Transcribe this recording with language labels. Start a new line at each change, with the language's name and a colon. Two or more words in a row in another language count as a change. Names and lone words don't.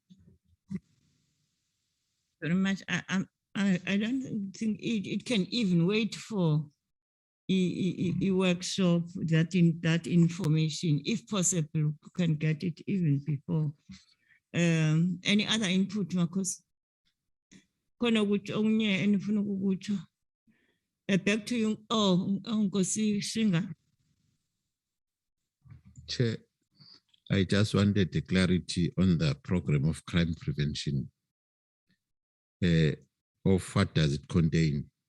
English: Very much. I don't think it can even wait for a workshop that information, if possible, we can get it even before. Any other input, Marcos?
North Ndebele: Khona ukuthi okunye enifuna ukukutsho.
English: Back to you. Oh, Nkosi Shinga. Chair, I just wanted the clarity on the program of crime prevention. Of what does it contain?